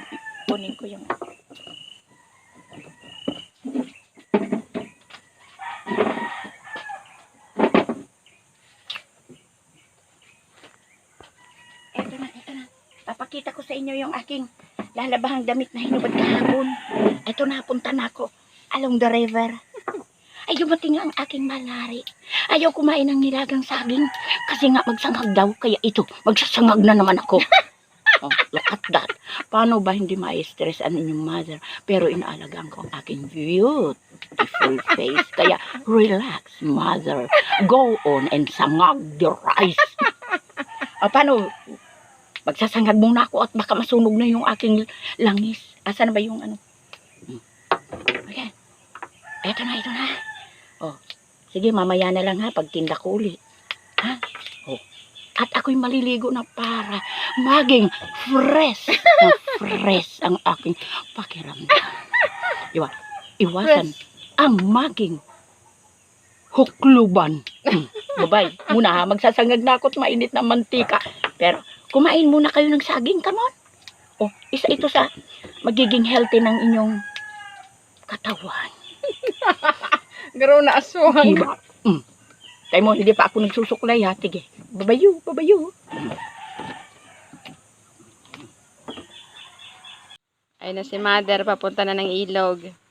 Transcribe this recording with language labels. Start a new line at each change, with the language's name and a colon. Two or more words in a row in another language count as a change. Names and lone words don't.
Filipino: Kunin ko yung... Eto na. Papakita ko sa inyo yung aking lalabahang damit na hinubad kahapon. Eto na, punta na ako
English: along the river.
Filipino: Ay, dumating ang aking malari. Ayaw kumain ng nilagang saging kasi nga magsangag daw. Kaya ito, magsasangag na naman ako.
English: Oh, look at that.
Filipino: Paano ba hindi ma-stress ang inyong mother? Pero inaalagaan ko ang aking
English: beautiful face.
Filipino: Kaya
English: relax, mother. Go on and sangag the rice.
Filipino: O, paano? Magsasangag muna ako at baka masunog na yung aking langis. Asa na ba yung ano? Okay. Eto na. Oh, sige, mamaya na lang ha, pagtinda ko uli. Ha? Oh. At ako'y maliligo na para maging fresh na fresh ang aking pakiramdam. Iwasan ang maging hukluban. Babay, muna ha, magsasangag na ako at mainit na mantika. Pero, kumain muna kayo ng saging,
English: come on.
Filipino: Oh, isa ito sa magiging healthy ng inyong katawan. Garo na aswang. Diba? Tayo mo, hindi pa ako nagsusuklay ha. Sige, babayo. Ay na si Mother, papunta na ng ilog.